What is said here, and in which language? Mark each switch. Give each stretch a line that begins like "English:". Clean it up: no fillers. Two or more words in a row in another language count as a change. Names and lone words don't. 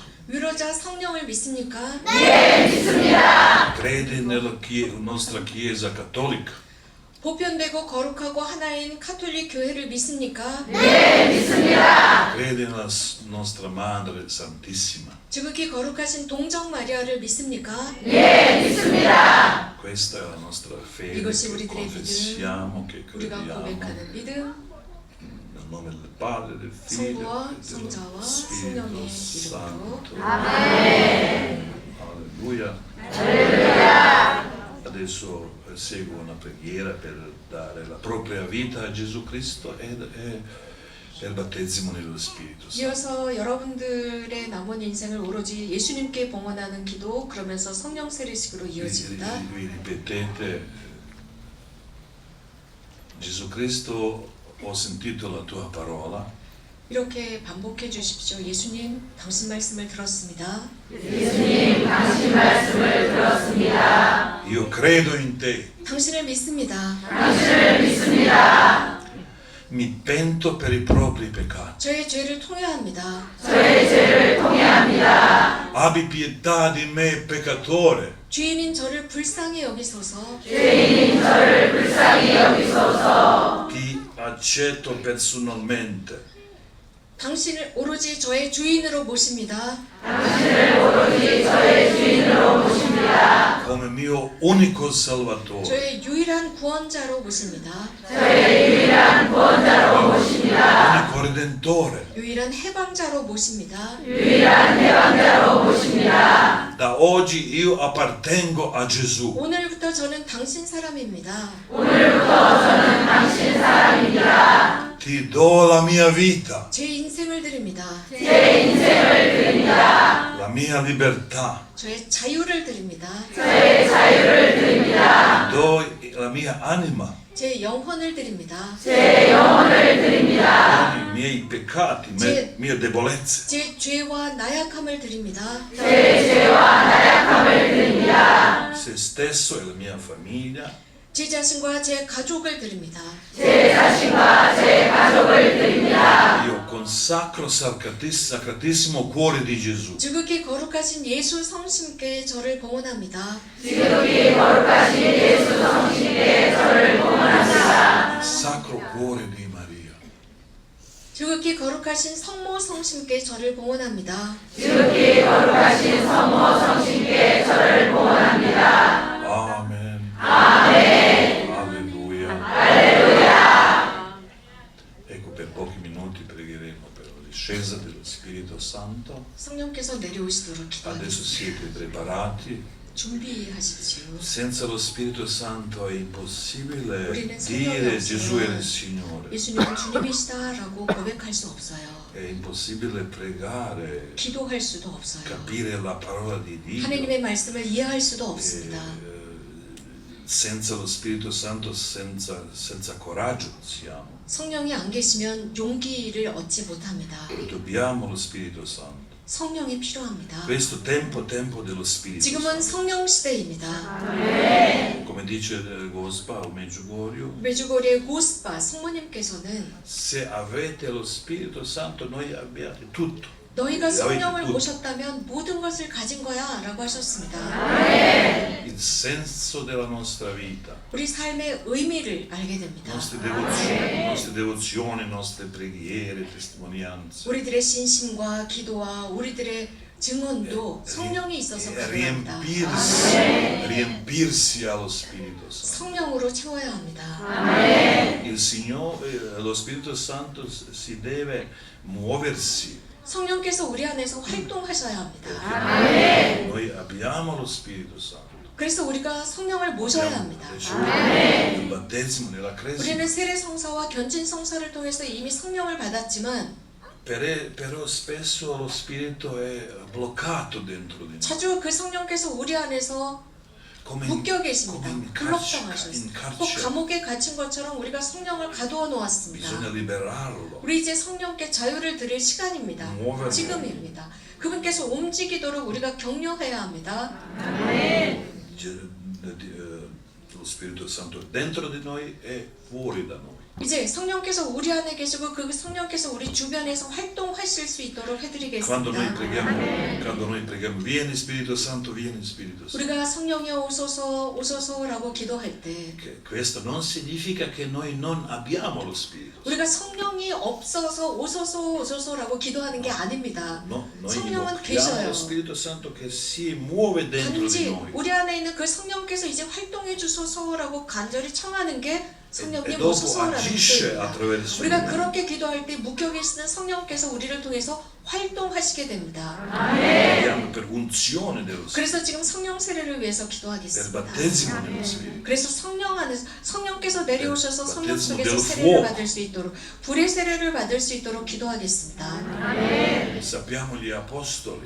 Korean: 위로자 성령을 믿습니까?
Italian: Credi nella nostra Chiesa Cattolica.
Korean: 보편되고 거룩하고 하나인 카톨릭 교회를 믿습니까?
Italian: Credi nella nostra Madre Santissima.
Korean: 지극히 거룩하신 동정 마리아를 믿습니까?
Italian: Questa è la nostra fede
Korean: 이것이
Italian: che
Korean: 우리들의
Italian: confessiamo, che
Korean: 우리가
Italian: crediamo
Korean: 고백하는 믿음,
Italian: nel nome del Padre, del Figlio
Korean: 성부와
Italian: e dello
Korean: 성자와
Italian: Spirito
Korean: 성령의
Italian: Santo.
Korean: 이름으로
Italian: Alleluia. Adesso segue una preghiera per dare la propria vita a Gesù Cristo e per il battesimo nello Spirito Santo.
Korean: 이어서 여러분들의 남은 인생을 오로지 예수님께 봉헌하는 기도, 그러면서 성령 세례식으로 이어집니다.
Italian: Vi ripetete, Gesù Cristo, ho sentito la tua parola.
Korean: 이렇게 반복해 주십시오. 예수님, 당신 말씀을 들었습니다.
Italian: Io credo in te.
Korean: 당신을 믿습니다.
Italian: Mi pento per i propri peccati.
Korean: 저의 죄를 통회합니다.
Italian: Abbi pietà di me, peccatore.
Korean: 죄인인 저를 불쌍히 여기소서.
Italian: Ti accetto personalmente
Korean: 당신을 오로지 저의 주인으로 모십니다.
Italian: come mio unico Salvatore.
Korean: 저의 유일한 구원자로 모십니다.
Italian: Unico Redentore.
Korean: 유일한 해방자로 모십니다.
Italian: Da oggi io appartengo a Gesù.
Korean: 오늘부터 저는 당신 사람입니다.
Italian: Ti do la mia vita,
Korean: 제 인생을 드립니다.
Italian: la mia libertà.
Korean: 저의 자유를 드립니다.
Italian: Do la mia anima,
Korean: 제 영혼을 드립니다.
Italian: con i miei peccati, mie debolezze.
Korean: 제 죄와 나약함을 드립니다.
Italian: Se stesso e la mia famiglia.
Korean: 제 자신과 제 가족을 드립니다.
Italian: Io consacro sacratissimo cuore di Gesù.
Korean: 지극히 거룩하신 예수 성심께 저를 봉헌합니다.
Italian: Sacro cuore di Maria.
Korean: 지극히 거룩하신 성모 성심께 저를 봉헌합니다.
Italian: Amen. Alleluia. Ecco, per pochi minuti pregheremo per la discesa dello Spirito Santo.
Korean: 성령께서 내려오시도록
Italian: Adesso
Korean: 기도하겠습니다.
Italian: siete preparati.
Korean: 준비하십시오.
Italian: Senza lo Spirito Santo è impossibile
Korean: 우리는 성령이
Italian: dire Gesù è il
Korean: 없으면
Italian: Signore.
Korean: 예수님은 주님이시다라고 고백할 수 없어요.
Italian: È impossibile pregare,
Korean: 기도할 수도 없어요.
Italian: capire la parola di Dio.
Korean: 하나님의 말씀을 이해할 수도 없습니다.
Italian: Senza lo Spirito Santo, senza coraggio siamo.
Korean: 성령이 안 계시면 용기를 얻지 못합니다.
Italian: Dobbiamo lo Spirito Santo.
Korean: 성령이 필요합니다.
Italian: Questo tempo dello Spirito
Korean: 지금은
Italian: Santo.
Korean: 성령 시대입니다.
Italian: Come dice Gospa o Medjugorje,
Korean: 메주고리의 고스파 성모님께서는
Italian: se avete lo Spirito Santo noi abbiamo tutto.
Korean: 너희가 성령을
Italian: tutto.
Korean: 모셨다면 모든 것을 가진 거야 라고 하셨습니다.
Italian: Il senso della nostra vita,
Korean: 우리 삶의 의미를 알게 됩니다.
Italian: nostre devozioni, nostre preghiere, testimonianze.
Korean: 우리들의 신심과 기도와 우리들의 증언도 성령이 있어서 가능합니다.
Italian: riempirsi allo Spirito Santo.
Korean: 성령으로 채워야 합니다.
Italian: Il Signore, lo Spirito Santo si deve muoversi.
Korean: 성령께서 우리 안에서 활동하셔야 합니다.
Italian: Noi abbiamo lo Spirito Santo.
Korean: 그래서 우리가 성령을 모셔야 합니다.
Italian: Il battesimo nella cresima.
Korean: 우리는 세례 성사와 견진 성사를 통해서 이미 성령을 받았지만
Italian: Però spesso lo Spirito è bloccato dentro di noi.
Korean: 자주 그 성령께서 우리 안에서
Italian: Come
Korean: 묶여 계십니다.
Italian: in
Korean: 블록당하셨어요. 꼭
Italian: carcere.
Korean: 감옥에 갇힌 것처럼 우리가 성령을 가두어 놓았습니다.
Italian: Bisogna liberarlo.
Korean: 우리 이제 성령께 자유를 드릴 시간입니다. 무엇을 지금입니다. 그분께서 움직이도록 우리가 격려해야 합니다.
Italian: Lo Spirito Santo dentro di noi e fuori da noi.
Korean: 이제 성령께서 우리 안에 계시고 그 성령께서 우리 주변에서 활동하실 수 있도록
Italian: Quando noi
Korean: 해드리겠습니다.
Italian: preghiamo, vieni Spirito Santo, vieni Spirito Santo.
Korean: 우리가 성령이여 오소서 오소서라고 기도할 때
Italian: Questo non significa che noi non abbiamo lo Spirito.
Korean: 우리가 성령이 없어서 오소서 오소서라고 기도하는 게 아닙니다.
Italian: No, noi
Korean: 성령은
Italian: invochiamo
Korean: 계셔요.
Italian: lo Spirito Santo che si muove dentro di
Korean: 단지
Italian: noi.
Korean: 우리 안에 있는 그 성령께서 이제 활동해 주소서라고 간절히 청하는 게 성령님
Italian: dopo
Korean: 오소서라는
Italian: agisce
Korean: 뜻입니다.
Italian: attraverso
Korean: 우리가
Italian: di noi.
Korean: 그렇게 기도할 때 묶여 계시는 성령께서 우리를 통해서 활동하시게 됩니다.
Italian: Preghiamo per unzione dello Spirito,
Korean: 그래서 지금 성령 세례를 위해서
Italian: per
Korean: 기도하겠습니다.
Italian: battesimo dello Spirito.
Korean: 그래서 성령 안에서 성령께서 내려오셔서 성령
Italian: 바티스모
Korean: 속에서
Italian: dello
Korean: 세례를
Italian: fuoco.
Korean: 받을 수 있도록 불의 세례를 받을 수 있도록 기도하겠습니다.
Italian: Sappiamo gli apostoli,